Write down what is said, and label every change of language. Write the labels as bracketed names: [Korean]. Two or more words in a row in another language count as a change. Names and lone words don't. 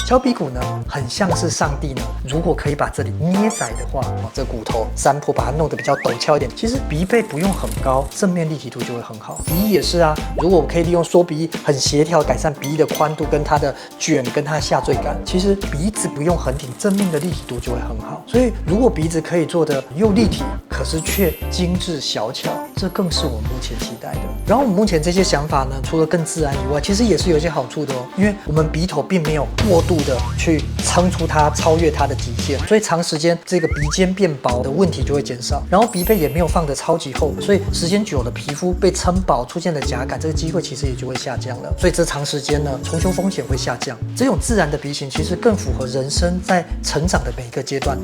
[Chinese] 敲鼻骨呢，很像是上帝呢，如果可以把這裡捏窄的話，這骨頭山坡把它弄得比較陡峭一點，其實鼻背不用很高，正面立體度就會很好。鼻翼也是啊，如果我可以利用縮鼻翼很協調改善鼻翼的寬度跟它的捲跟它的下墜感，其實鼻子不用很挺，正面的立體度就會很好。所以如果鼻子可以做得又立體，可是卻精緻小巧，這更是我們目前期待的。然後我們目前這些想法呢，除了更自然以外，其實也是有一些好處的哦，因為我們鼻頭並沒有過度的去撐出它，超越它的極限，所以長時間這個鼻尖變薄的問題就會減少。然後鼻背也沒有放得超級厚，所以時間久了皮膚被撐薄，出現了夾感，這個機會其實也就會下降了。所以這長時間呢，重修風險會下降。這種自然的鼻型其實更符合人生在成長的每一個階段。